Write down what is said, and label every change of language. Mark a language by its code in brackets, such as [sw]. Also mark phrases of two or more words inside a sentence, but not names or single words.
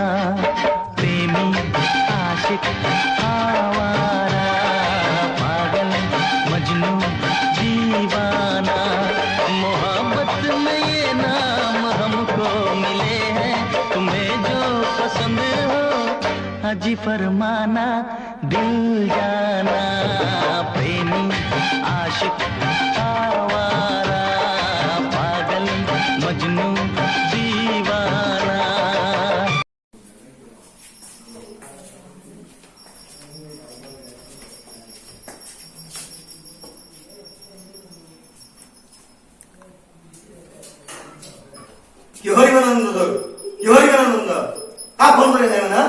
[hi] प्रेमी आशिक आवारा पागल मजनू दीवाना मोहब्बत में ये नाम हमको मिले हैं तुम्हें जो पसंद हो हाजी फरमाना दिल जाना प्रेमी आशिक आवारा पागल मजनू दीवाना [as] কিহৰ ইমান আনন্দ তোৰ কিহৰ ইমান আনন্দ কাক ফোন কৰি নাই মানে